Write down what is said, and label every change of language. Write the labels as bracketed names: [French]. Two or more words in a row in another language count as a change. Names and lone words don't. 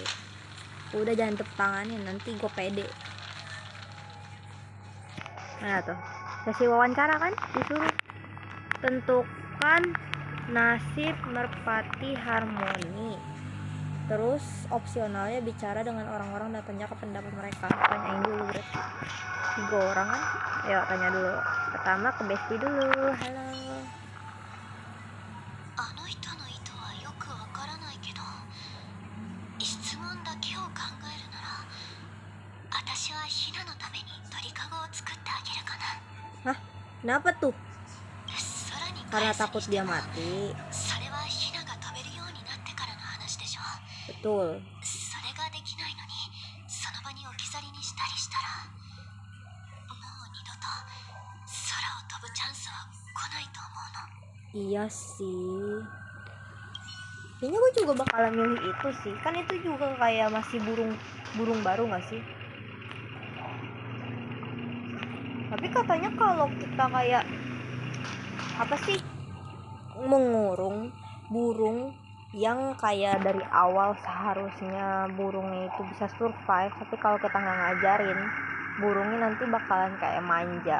[Indonesian] Udah jangan tepanganin, nanti gue pede. Nah tuh, sesi wawancara kan disuruh tentukan nasib merpati harmoni. Terus opsionalnya bicara dengan orang-orang dan tanya ke pendapat mereka. Tanyain dulu berarti 3 orang kan. Ayo tanya dulu. Pertama ke Besti dulu. Halo. [Japanese] あの人の意図はよくわからないけど、質問だけを考えるなら、私はヒナのために鳥かごを作ってあげるかな。 [Indonesian] Hah? Kenapa tuh? [Japanese] 空に [Indonesian] Karena [Japanese] 返す [Indonesian] takut [Japanese] にして [Indonesian] dia [Japanese] も [Indonesian] mati. [Japanese] それはヒナが飛べるようになってからの話でしょ。 [Indonesian] Betul. [Japanese] それができないのにその場に置き去りにしたりしたら、もう二度と空を飛ぶチャンスは来ないと思うの。 [Indonesian] Iya sih. Kayaknya gue juga bakalan milih itu sih. Kan itu juga kayak masih burung baru gak sih? Tapi katanya kalau kita kayak apa sih, mengurung burung yang kayak dari awal seharusnya burungnya itu bisa survive, tapi kalau kita nggak ngajarin, burungnya nanti bakalan kayak manja.